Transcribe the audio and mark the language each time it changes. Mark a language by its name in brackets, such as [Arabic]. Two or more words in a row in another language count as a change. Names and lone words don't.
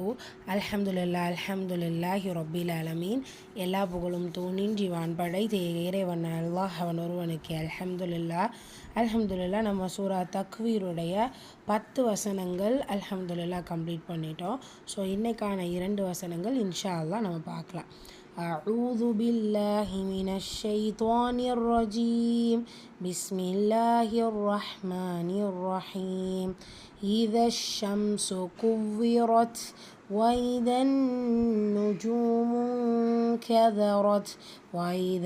[Arabic] الحمد لله رب العالمين. [Tamil] எல்லா புகழும் தூணின்றி வான்படை இறைவன் அல்லாஹ் அவன் ஒருவனுக்கு அல்ஹம்துலில்லாஹ். நம்ம சூரா தக்வீருடைய 10 வசனங்கள் அல்ஹம்துலில்லாஹ் கம்ப்ளீட் பண்ணிட்டோம். ஸோ இன்றைக்கான 2 வசனங்கள் [Arabic] إن شاء الله [Tamil] நம்ம பார்க்கலாம். [Arabic] أعوذ بالله من الشيطان الرجيم. بسم الله الرحمن الرحيم. إذا الشمس كورت وإذا النجوم كذرت وإذا